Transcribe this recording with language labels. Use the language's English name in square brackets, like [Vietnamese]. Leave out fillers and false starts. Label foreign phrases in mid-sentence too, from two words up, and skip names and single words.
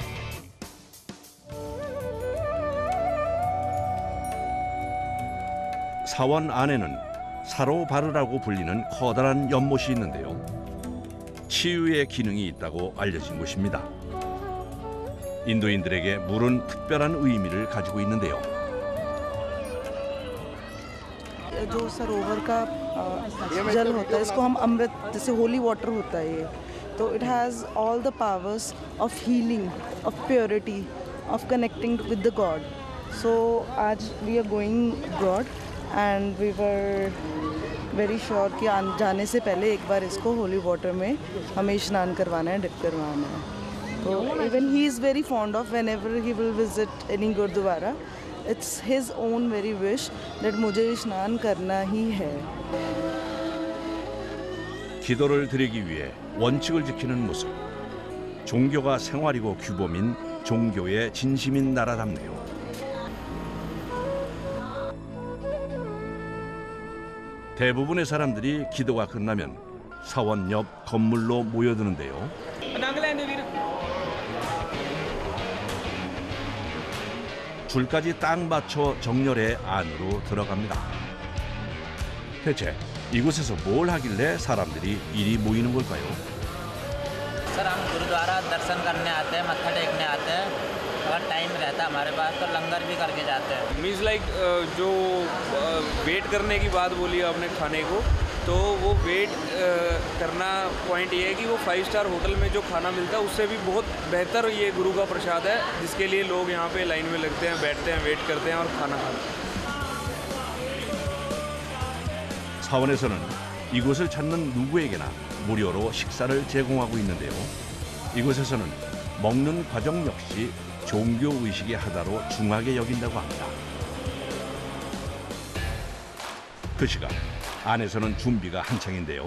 [Korean] 사원 안에는 사로바르라고 불리는 커다란 연못이 있는데요. 치유의 기능이 있다고 알려진 곳입니다. 인도인들에게 물은 특별한 의미를 가지고 있는데요. [Hindi] जो सरोवर का जल होता है इसको हम अमृत जैसे [English] holy water होता है ये तो it has all the powers of healing of purity of connecting with the God so आज we are going abroad and we were very sure [Hindi] कि जाने से पहले एक बार इसको [English] holy water [Hindi] में हमें स्नान करवाना है [English] डिप करवाना [Hindi] है [English] तो even he is very fond of whenever he will visit any गुरुद्वारा It's his own very wish that [Hindi] मुझे स्नान करना ही है. [Korean] 기도를 드리기 위해 원칙을 지키는 모습. 종교가 생활이고 규범인 종교의 진심인 나라답네요. 대부분의 사람들이 기도가 끝나면 사원 옆 건물로 모여드는데요. 줄까지 딱 맞춰 정렬해 안으로 들어갑니다. 대체 이곳에서 뭘 하길래 사람들이 이리 모이는 걸까요? [Hindi] सर हम गुरुद्वारा दर्शन करने आते हैं मत्था टेकने आते हैं अगर टाइम रहता है हमारे पास, तो लंगर भी करके जाते हैं। [English] means like [Hindi] जो वेट करने की बात बोली आपने खाने को, तो वो वेट करना पॉइंट ये है कि वो [English] 5 star hotel [Hindi] में जो खाना मिलता है उससे भी बहुत बेहतर ये गुरु का प्रसाद है, जिसके लिए लोग यहाँ पे लाइन में लगते हैं, बैठते हैं, वेट करते हैं और खाना खाते हैं। [Korean] 사원에서는 이곳을 찾는 누구에게나 무료로 식사를 제공하고 있는데요. 이곳에서는 먹는 과정 역시 종교 의식의 하나로 중하게 여긴다고 합니다. 그 시각 안에서는 준비가 한창인데요.